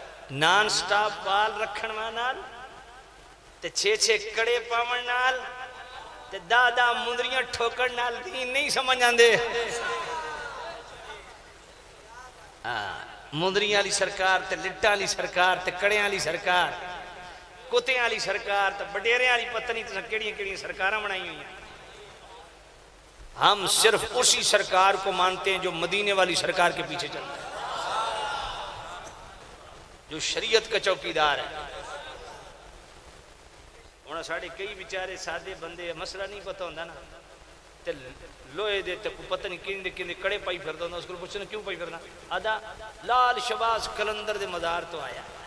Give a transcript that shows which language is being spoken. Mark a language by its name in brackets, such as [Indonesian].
[Punjabi] Naan stop پال رکھن نال تے 6 کڑے پاون نال تے دادا مندریاں ٹھوکن نال دین نہیں سمجھ آندے. مندریاں علی سرکار تے لٹاں علی سرکار تے کڑیاں علی سرکار, کتیاں علی سرکار تے بڈیریاں علی پتہ نہیں کیڑیاں سرکاراں بنائی ہوئی ہیں. [Urdu] ہم صرف اسی سرکار کو مانتے ہیں جو مدینے والی سرکار کے پیچھے چلتا ہے, جو شریعت کا چوکیدار ہے. [Punjabi] ہونا ساڑھے کئی بیچارے سادے بندے مسئلہ نہیں پتہ ہوندہ نا, تے لوہے دے تے پتہ نہیں کیندے کڑے پائی پھردا ہوندا, [Urdu] اس کو پوچھنا [Punjabi] کیوں پائی پھرنا؟ آدھا لال شباز کلندر دے مزار تو آیا.